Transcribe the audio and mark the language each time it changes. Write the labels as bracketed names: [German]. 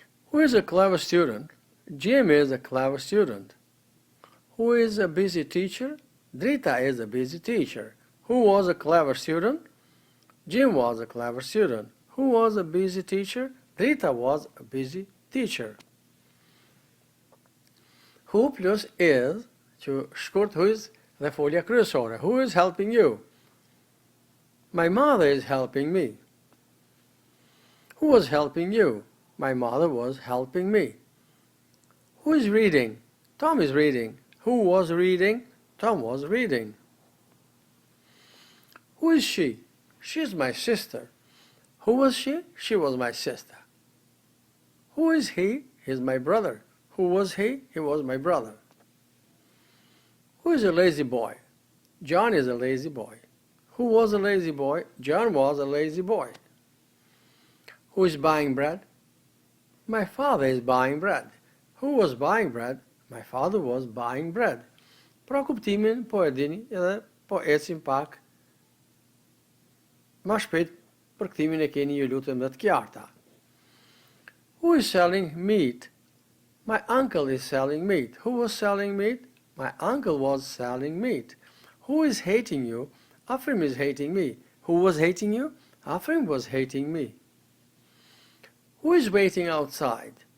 [English] Who is a clever student? Jim is a clever student. Who is a busy teacher? Drita is a busy teacher. Who was a clever student? Jim was a clever student. Who was a busy teacher? Drita was a busy teacher. Who plus is, [Albanian] që shkurt [English] who is [Albanian] dhe folja kryesore. [English] Who is helping you? My mother is helping me. Who was helping you? My mother was helping me. Who is reading? Tom is reading. Who was reading? Tom was reading. Who is she? She is my sister. Who was she? She was my sister. Who is he? He is my brother. Who was he? He was my brother. Who is a lazy boy? John is a lazy boy. Who was a lazy boy? John was a lazy boy. Who is buying bread? My father is buying bread. Who was buying bread? My father was buying bread. [Albanian] Pra kuptimin po e dini edhe po ecim pak ma shpejt për kthimin e keni ju lutem dhe të qarta. [English] Who is selling meat? My uncle is selling meat. Who was selling meat? My uncle was selling meat. Who is hating you? Afrim is hating me. Who was hating you? Afrim was hating me. Who is waiting outside?